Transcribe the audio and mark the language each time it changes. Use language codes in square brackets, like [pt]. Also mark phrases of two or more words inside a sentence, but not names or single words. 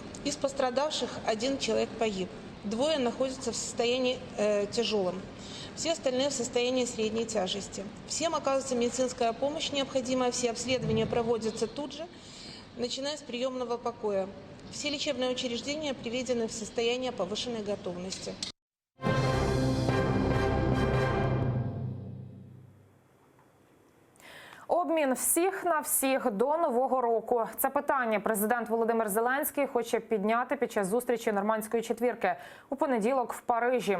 [ru] Из пострадавших 1 человек погиб. 2 находятся в состоянии тяжелом. Все остальные в состоянии средней тяжести. Всем оказывается медицинская помощь необходимая. Все обследования проводятся тут же, начиная с приемного покоя. Все лечебные учреждения приведены в состояние повышенной готовности. [uk] Обмін всіх на всіх до Нового року. Це питання президент Володимир Зеленський хоче підняти під час зустрічі Нормандської четвірки у понеділок в Парижі.